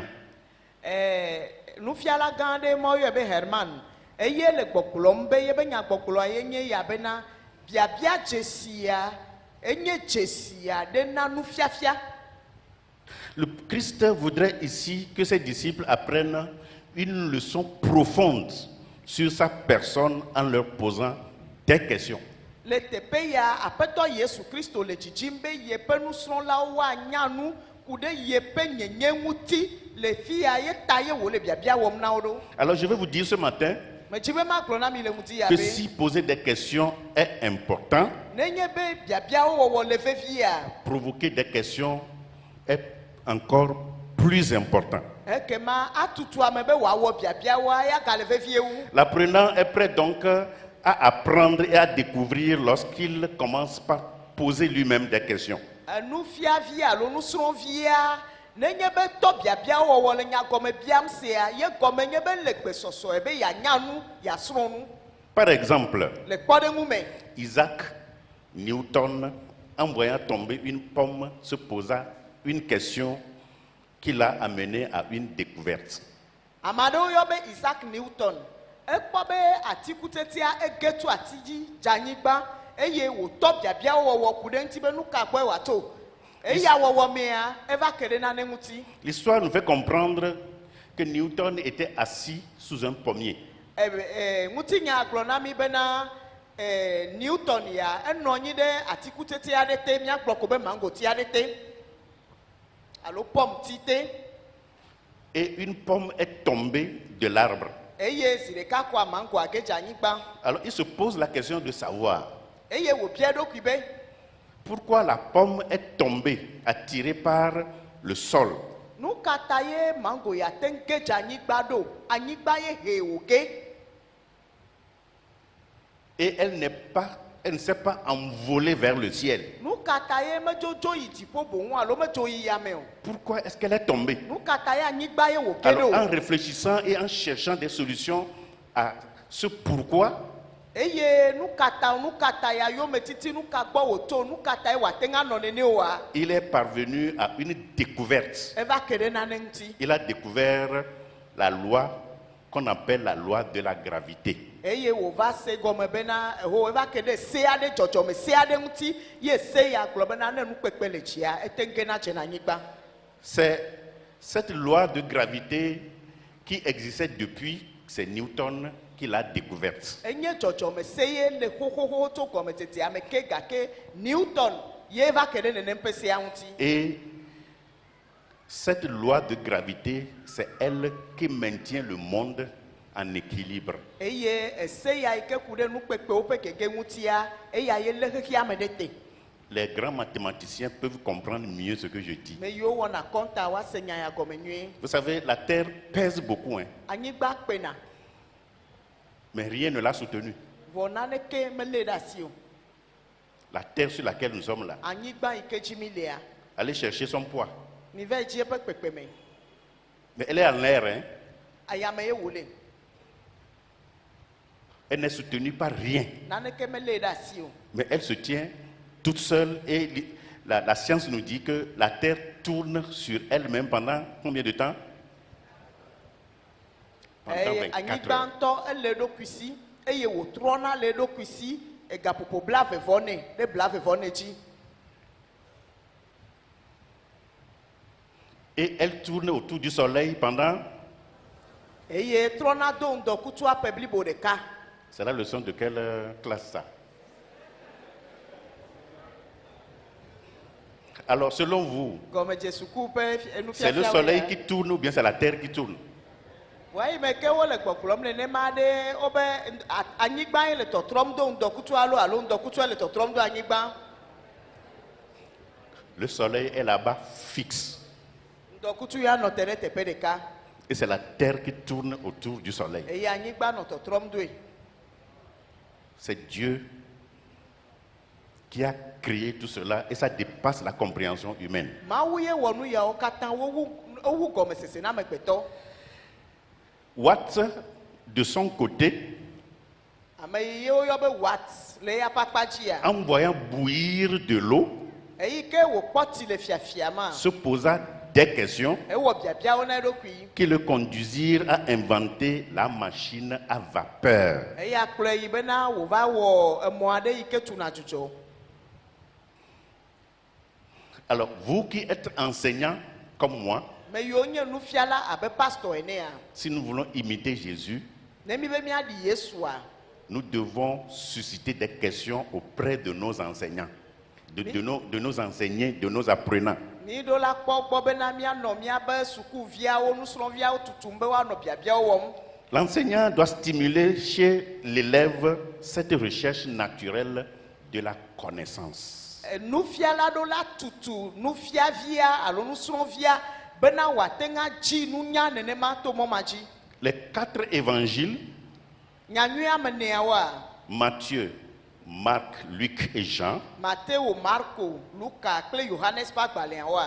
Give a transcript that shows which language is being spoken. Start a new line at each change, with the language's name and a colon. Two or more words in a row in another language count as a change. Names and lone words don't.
Ewe: Nufiala gã aɖe ma yɔe be Herman, eye le gbɔgblɔm be yebe nyagbɔgblɔa ye nye ya bena biabia dzesia enye dzesia ɖe na nufiafia.
French: Le Christ voudrait ici que ses disciples apprennent une leçon profonde sur sa personne en leur posant des questions.
Ewe: Le teƒe ya Aƒetɔ Yesu Kristo le dzidzim be yeƒe nusrɔ̃lawo woanya nu ku ɖe yeƒe nyenye ŋuti le fi ya ye ta ye wòle biabia wɔm na wo ɖo.
French: Alors je vais vous dire ce matin
Ewe: medzi be magblɔ na mi le ŋuti ya
French: que
Ewe: be
French: si poser des questions est important,
Ewe: nenye be biabiawo wɔwɔ le vevia
French: provoquer des questions est encore plus important.
Ewe: ekema atutu ame be wòawɔ biabiawoa ya gale vevie wu.
French: L'apprenant est prêt donc à apprendre et à découvrir lorsqu'il commence par poser lui-même des questions.
Ewe: Nufiavi alo nusrɔ̃via nenye be tɔ biabiawo wɔwɔ le nyagɔme biam sea ye gɔme nye be le gbesɔsɔ be yanya nu yasrɔ̃ nu
French: Par exemple,
Ewe: le kpɔɖeŋu me.
French: Isaac Newton, en voyant tomber une pomme, se posa une question qui l'a amené à une découverte.
Ewe: Ame aɖewo yɔ be Isaac Newton ekpɔ be atikutsetsea ege tso ati dzi dze anyigba eye wòtɔ biabiawo wɔwɔ ku ɖe ŋuti be nu ka gbɔe wòato. Eya wɔwɔ mea eva ke ɖe nane ŋuti.
French: L'histoire nous fait comprendre que Newton était assis sous un pommier.
Ewe: Ŋutinya gblɔ na mi bena Newton ya enɔ anyi ɖe atikutsetse aɖe te míagblɔ ko be mangoti aɖe te alo pomme ti te.
French: Et une pomme est tombée de l'arbre.
Ewe: Eye zi ɖeka kɔ amango age dze anyigba.
French: Alors il se pose la question de savoir
Ewe: Eye wòbia eɖokui be
French: pourquoi la pomme est tombée, attirée par le sol.
Ewe: nu ka ta ye mango ya te ŋu ge dze anyigba ɖo anyigba ye he wòge.
French: Et elle ne s'est pas envolée vers le ciel.
Ewe: Nu ka ta ye medzo yi dziƒo boŋu alo medzo yi yame o.
French: Pourquoi est-ce qu'elle est tombée?
Ewe: Nu ka ta ye anyigba ye wòge
French: Alors, en
Ewe: ɖo.
French: réfléchissant et en cherchant des solutions à ce pourquoi,
Ewe: Eye nu ka ta ya yome titi nu ka gbɔ wòto nu ka ta ye wòate ŋu anɔ nene oa.
French: il est parvenu à une découverte.
Ewe: Eva ke ɖe nane ŋuti.
French: Il a découvert la loi qu'on appelle la loi de la gravité.
Ewe: Eye wòva se gɔme bena eho eva ke ɖe se aɖe dzɔdzɔme se aɖe ŋuti ye se ya gblɔ bena ne nukpekpe le dzia ete ŋu gena dze na anyigba.
French: C'est cette loi de gravité qui existait depuis, c'est Newton qui l'a découverte.
Ewe: Enye dzɔdzɔme se ye le xoxoxo tso gɔmetsetsea me ke gake Newton ye va ke ɖe nenem ƒe sea ŋuti.
French: Et cette loi de gravité, c'est elle qui maintient le monde en équilibre.
Ewe: Eye ese ya yi ke ku ɖe nukpekpewo ƒe gege ŋutia eya ye lé xexea me ɖe te.
French: Les grands mathématiciens peuvent comprendre mieux ce que je dis.
Ewe: Me yiwo wɔna kɔnta woase nya ya gɔme nyuie.
French: Vous savez, la terre pèse beaucoup, hein,
Ewe: Anyigba kpena
French: mais rien ne l'a soutenue.
Ewe: vɔ naneke melé ɖe asi o.
French: La terre sur laquelle nous sommes là.
Ewe: Anyigba yi ke dzi mi lea
French: Allez chercher son poids.
Ewe: mi va yi dzi eƒe kpekpeme.
French: Mais elle est en l'air, hein.
Ewe: Ayame ye wòle
French: Elle n'est soutenue par rien.
Ewe: naneke melé ɖe asi o.
French: Mais elle se tient toute seule et la science nous dit que la terre tourne sur elle-même pendant combien de temps? Pendant
Ewe: Eye
French: 24
Ewe: anyigba
French: heures.
Ewe: ŋutɔ ele eɖokui si eye wòtrɔna le eɖokui si egaƒoƒo blavevɔ nɛ ɖe blavevɔ nɛ dzi.
French: Et elle tourne autour du soleil pendant...
Ewe: Eye trɔna do ŋdɔkutsu aƒe blibo ɖeka.
French: C'est la leçon de quelle classe ça? Alors, selon vous,
Ewe: Gɔmedze suku ƒe
French: c'est le soleil qui tourne ou bien c'est la terre qui tourne?
Ewe: Wɔyi me ke wole gbɔgblɔm nenema ɖe wobe anyigba ye le tɔtrɔm do ŋdɔkutsu alo ŋdɔkutsu le tɔtrɔm do anyigba.
French: Le soleil est là-bas fixe.
Ewe: Ŋdɔkutsu ya nɔ te ɖe teƒe ɖeka
French: Et c'est la terre qui tourne autour du soleil.
Ewe: eye anyigba nɔ tɔtrɔm doe.
French: C'est Dieu qui a créé tout cela et ça dépasse la compréhension humaine.
Ewe: Mawu ye wɔ nu yawo katã wowu gɔmesese na amegbetɔ.
French: Watt, de son côté,
Ewe: Ame yi woyɔ be Watt le eya ƒe akpa dzia.
French: en voyant bouillir de l'eau,
Ewe: Eyi ke wòkpɔ tsi le fiafia ma.
French: se posa des questions
Ewe: Ewɔ biabiawo na eɖokui.
French: qui le conduisirent à inventer la machine à vapeur.
Ewe: Eya kplɔe yi bena wòva wɔ emɔ aɖe yi ke tuna dzudzɔ.
French: Alors, vous qui êtes enseignant comme moi,
Ewe: Me yiwo nye nufiala abe pastor enea.
French: si nous voulons imiter Jésus,
Ewe: Ne mi be miaɖi Yesua.
French: nous devons susciter des questions auprès de nos enseignants, de nos enseignants, de nos apprenants.
Ewe: Mi ɖo la kpɔ gbɔ bena mianɔ miabe sukuviawo nusrɔ̃viawo tutum be woanɔ biabiawo wɔm.
French: L'enseignant doit stimuler chez l'élève cette recherche naturelle de la connaissance.
Ewe: Nufiala do la tutu nufiavia alo nusrɔ̃via bena wòate ŋa dzi nunya nenema to mɔ ma dzi.
French: Les 4 évangiles,
Ewe: Nyanyui ame neawoa,
French: Matthieu, Marc, Luc et Jean,
Ewe: Mateo, Marco, Luka kple Yohanes ƒe agbalẽawoa,